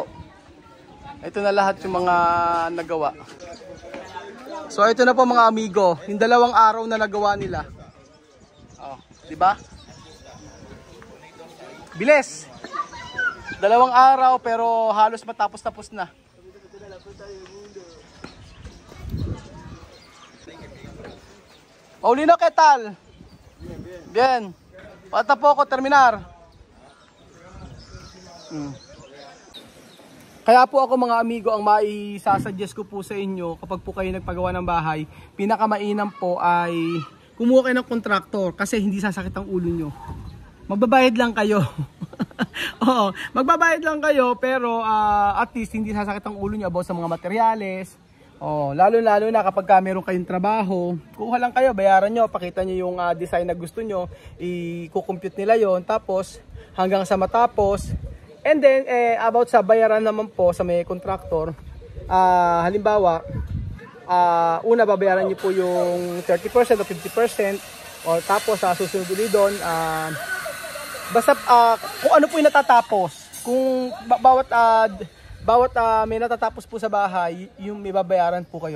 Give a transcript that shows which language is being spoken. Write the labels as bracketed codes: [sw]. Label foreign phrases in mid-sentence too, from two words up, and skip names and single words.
[tl] Ito na lahat yung mga nagawa. So ito na po mga amigo, yung 2 araw na nagawa nila. Di ba? Bilis. 2 araw pero halos matapos-tapos na. [es] Paulino, ¿qué tal? Bien. Falta poco terminar. [tl] Kaya po ako mga amigo, ang maisasuggest ko po sa inyo kapag po kayo nagpagawa ng bahay, pinakamainam po ay kumuha kayo ng kontraktor kasi hindi sasakit ang ulo nyo. Magbabayad lang kayo. Oo, magbabayad lang kayo pero [en] at least [tl] hindi sasakit ang ulo nyo about sa mga materyales. Lalo na kapag meron kayong trabaho, kuha lang kayo, bayaran nyo, pakita nyo yung design na gusto nyo, i-compute nila yon, tapos hanggang sa matapos. [en] And then [tl] about sa bayaran naman po sa may contractor, halimbawa una babayaran nyo po yung 30% o 50%, tapos susunod ulit doon, basta kung ano po yung natatapos, kung bawat may natatapos po sa bahay, yung may babayaran po kayo.